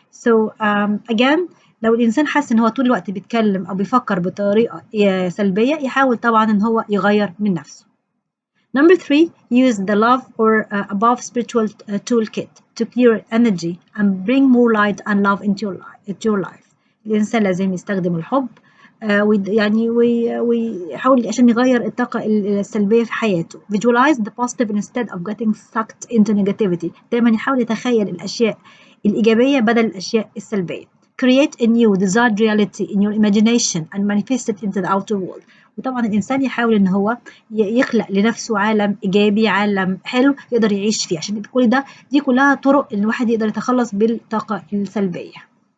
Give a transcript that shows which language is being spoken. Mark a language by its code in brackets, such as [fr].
[en] So again [ar] لو الإنسان حاسس إن هو طول الوقت بيتكلم أو بيفكر بطريقة سلبية يحاول طبعا إن هو يغير من نفسه. [en] Number 3, use the love or above spiritual toolkit to clear energy and bring more light and love into your life. [ar] الإنسان لازم يستخدم الحب يعني ويحاول عشان يغير الطاقة السلبية في حياته. [en] Visualize the positive instead of getting sucked into negativity. [ar] دايما يحاول يتخيل الأشياء الإيجابية بدل الأشياء السلبية. [en] Create a new desired reality in your imagination and manifest it into the outer world. [ar] وطبعا الإنسان يحاول إن هو يخلق لنفسه عالم إيجابي، عالم حلو يقدر يعيش فيه. عشان كل ده دي كلها طرق إن الواحد يقدر يتخلص بالطاقة السلبية.